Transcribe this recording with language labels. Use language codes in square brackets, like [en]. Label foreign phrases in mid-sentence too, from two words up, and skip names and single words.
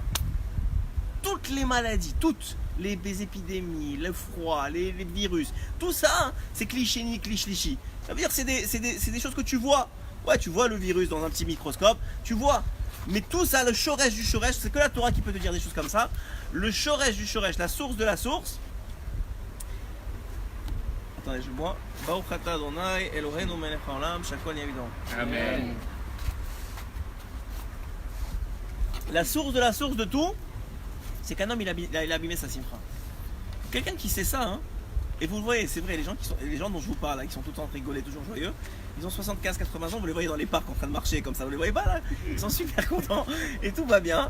[fr] Toutes les maladies, toutes les épidémies, le froid, les virus, tout ça, hein, c'est cliché, cliché. Ça veut dire que c'est des choses que tu vois. Ouais, tu vois le virus dans un petit microscope, tu vois. Mais tout ça, le shoresh du shoresh, c'est que la Torah qui peut te dire des choses comme ça. Le shoresh du shoresh, la source de la source. Attendez, je bois. [he] ברוך אתה אדוני אלוהינו מלך העולם שהכל יבידון. Amen. [fr] La source de tout, c'est qu'un homme il a abîmé sa simcha. Quelqu'un qui sait ça, hein, et vous le voyez, c'est vrai, les gens dont je vous parle, là, qui sont tout le temps rigolés, toujours joyeux, ils ont 75-80 ans, vous les voyez dans les parcs en train de marcher comme ça, vous les voyez pas là, ils sont super contents et tout va bien.